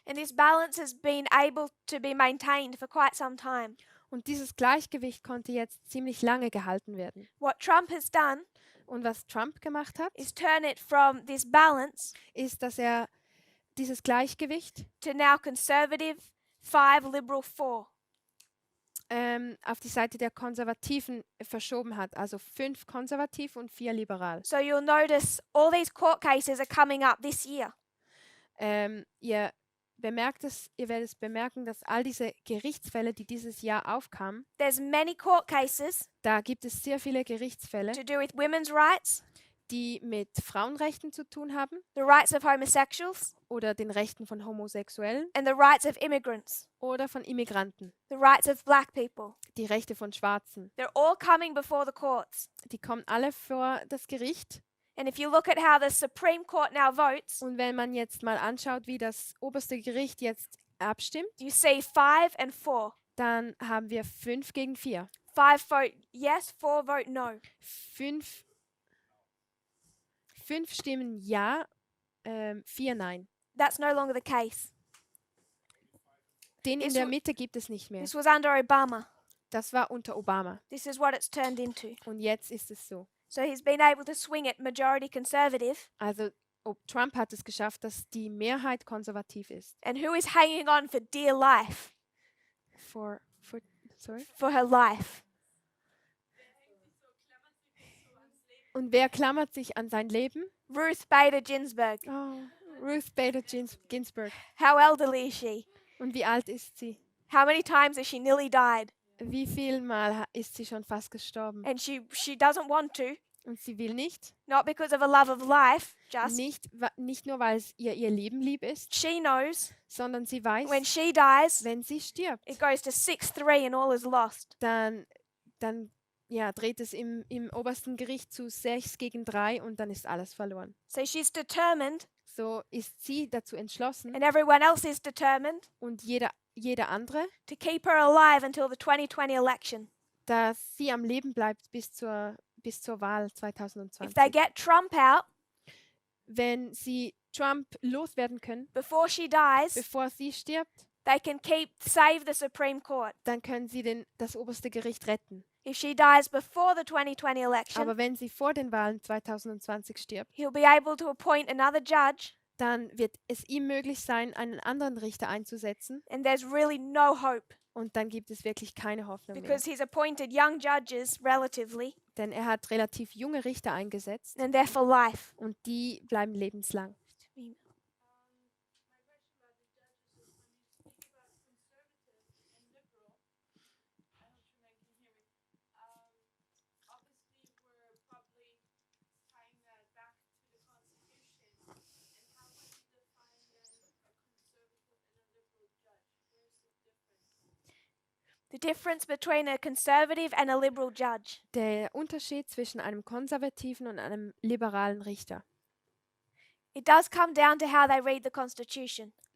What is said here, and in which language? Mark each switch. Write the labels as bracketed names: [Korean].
[English] And this balance has been able to be maintained for quite some time. [German] Und dieses Gleichgewicht konnte jetzt ziemlich lange gehalten werden. [English] What Trump has done [German] Und was Trump gemacht hat, [English] is turn it from this balance [German] ist, dass er dieses Gleichgewicht [English] to now conservative 5, liberal 4. [German] auf die Seite der Konservativen verschoben hat. Also 5 konservativ und 4 liberal. [English] So you'll notice all these court cases are coming up this year. [German] Ihr ihr werdet es bemerken, dass all diese Gerichtsfälle, die dieses Jahr aufkamen, [English] There's many court cases [German] da gibt es sehr viele Gerichtsfälle, [English] to do with women's rights, [German] die mit Frauenrechten zu tun haben [English] the rights of homosexuals, [German] oder den Rechten von Homosexuellen [English] and the rights of immigrants, [German] oder von Immigranten, [English] the rights of black people. [German] die Rechte von Schwarzen. [English] They're all coming before the courts. [German] Die kommen alle vor das Gericht. [English] And if you look at how the Supreme Court now votes, [German] Und wenn man jetzt mal anschaut, wie das oberste Gericht jetzt abstimmt, [English] you see 5 and 4. [German] dann haben wir 5 gegen 4. [English] 5 vote yes, 4 vote no. [German] 5 stimmen ja, 4 nein. [English] That's no longer the case. [German] Den in [English] This [German] der wa- Mitte gibt es nicht mehr. [English] This was under Obama. [German] Das war unter Obama. [English] This is what it's turned into. [German] Und jetzt ist es so. [English] So he's been able to swing it majority conservative. [German] Also Trump hat es geschafft, dass die Mehrheit konservativ ist. [English] And who is hanging on for dear life? Sorry? For her life. [German] Und wer klammert sich an sein Leben? [English] Ruth Bader Ginsburg. [German] Oh, Ruth Bader Ginsburg. [English] How elderly is she? [German] Und wie alt ist sie? [English] How many times has she nearly died? [German] Wie viel Mal ist sie schon fast gestorben? [English] And she doesn't want to, [German] Und sie will nicht. [English] not because of a love of life, just [German] Nicht nur, weil es ihr Leben lieb ist, [English] she knows [German] sondern sie weiß, [English] when she dies, [German] wenn sie stirbt, [English] it goes to 6-3 and all is lost. [German] dann ja, dreht es im obersten Gericht zu 6 gegen 3 und dann ist alles verloren. [English] So she's determined, [German] So ist sie dazu entschlossen [English] and everyone else is determined, [German] und jeder andere, [English] to keep her alive until the 2020 election. [German] dass sie am Leben bleibt bis zur Wahl [English] If they [German] 2020. [English] get Trump out [German] Wenn sie Trump loswerden können, [English] before she dies, [German] bevor sie stirbt, [English] they can save the Supreme Court. [German] dann können sie das oberste Gericht retten. [English] If she dies before the 2020 election, [German] Aber wenn sie vor den Wahlen 2020 stirbt, [English] he'll be able to appoint another judge, [German] dann wird es ihm möglich sein, einen anderen Richter einzusetzen [English] and there's really no hope [German] und dann gibt es wirklich keine Hoffnung mehr. [English] because he's appointed young judges relatively, [German] Denn er hat relativ junge Richter eingesetzt [English] and they're for life. [German] und die bleiben lebenslang. [English] My question about the judges is when you speak about conservative and liberal, I hope you can hear me. Obviously, we're probably tying that back to the Constitution. And how would you define then a conservative and a liberal judge? Where's the difference? The difference between a conservative and a liberal judge. [German] Der Unterschied zwischen einem konservativen und einem liberalen Richter. [English] It does come down to how they read the Constitution.